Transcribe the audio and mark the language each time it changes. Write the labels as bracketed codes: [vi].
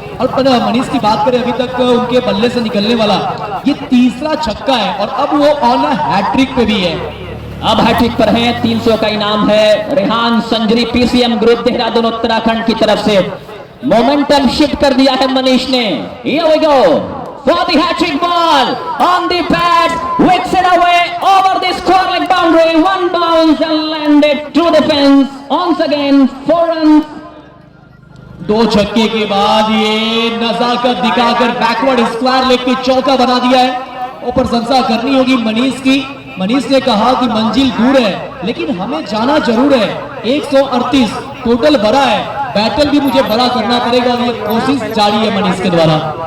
[hi] और मनीष की बात करें, अभी तक उनके बल्ले से निकलने वाला ये तीसरा छक्का है, और अब वो ऑन हैट्रिक पे भी है। अब हैट्रिक पर है, 300 का इनाम है। रेहान संजरी पीसीएम ग्रुप देहरादून उत्तराखंड की तरफ से मोमेंटम शिफ्ट कर दिया है मनीष ने। [en] Here we go for the hat-trick ball on the pad, whips it away over the square leg boundary, 1 bounce and landed through the fence. Once again 4 runs. [hi] 2 छक्के के बाद ये नजाकत दिखाकर बैकवर्ड स्क्वायर लेग पे चौका बना दिया है। और प्रशंसा करनी होगी मनीष की। मनीष ने कहा कि मंजिल दूर है लेकिन हमें जाना जरूर है। 138 टोटल बड़ा है, बैटल भी मुझे बड़ा करना पड़ेगा, और ये कोशिश जारी है मनीष के द्वारा।